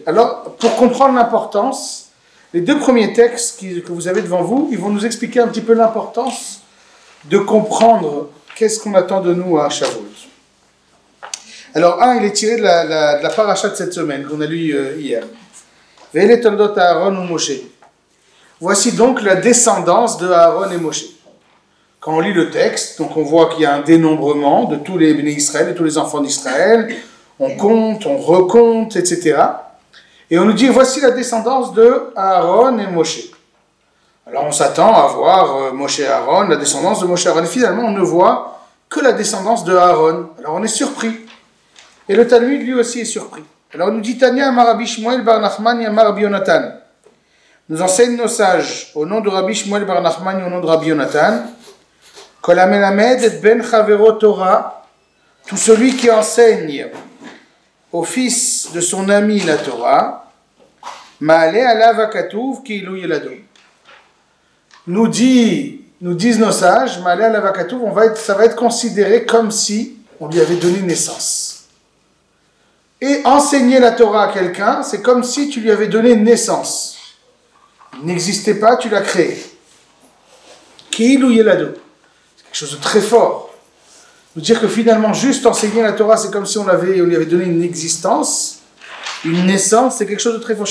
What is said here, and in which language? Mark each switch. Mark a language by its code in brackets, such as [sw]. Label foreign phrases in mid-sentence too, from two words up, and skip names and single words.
[fr] Alors, pour comprendre l'importance, les deux premiers textes que vous avez devant vous, ils vont nous expliquer un petit peu l'importance de comprendre qu'est-ce qu'on attend de nous à Shavuot. Alors, il est tiré de la paracha de cette semaine qu'on a lu hier. [he] ואלה תולדות אהרן ומשה. [fr] Voici donc la descendance de Aaron et Moshe. Quand on lit le texte, donc on voit qu'il y a un dénombrement de tous les béné Israël, de tous les enfants d'Israël. On compte, on recompte, etc. Et on nous dit, voici la descendance de Aaron et Moshe. Alors on s'attend à voir Moshe et Aaron, la descendance de Moshe et Aaron. Et finalement, on ne voit que la descendance de Aaron. Alors on est surpris. Et le Talmud, lui aussi, est surpris. Alors on nous dit, [he] תניא אמר רבי שמואל בר נחמן אמר רבי יונתן. [fr] Nous enseignent nos sages, au nom de Rabbi Shmuel bar Nachman et au nom de Rabbi Yonatan, [he] כל המלמד את בן חבירו תורה, [fr] tout celui qui enseigne au fils de son ami la Torah, [he] מעלה עליו הכתוב כאילו ילדו. [fr] Nous disent nos sages, [he] מעלה עליו הכתוב, [fr] ça va être considéré comme si on lui avait donné naissance. Et enseigner la Torah à quelqu'un, c'est comme si tu lui avais donné naissance. Il n'existait pas, tu l'as créé. [he] כאילו ילדו. [fr] C'est quelque chose de très fort. Nous dire que finalement, juste enseigner la Torah, c'est comme si on lui avait donné une existence, une naissance, c'est quelque chose de très fort.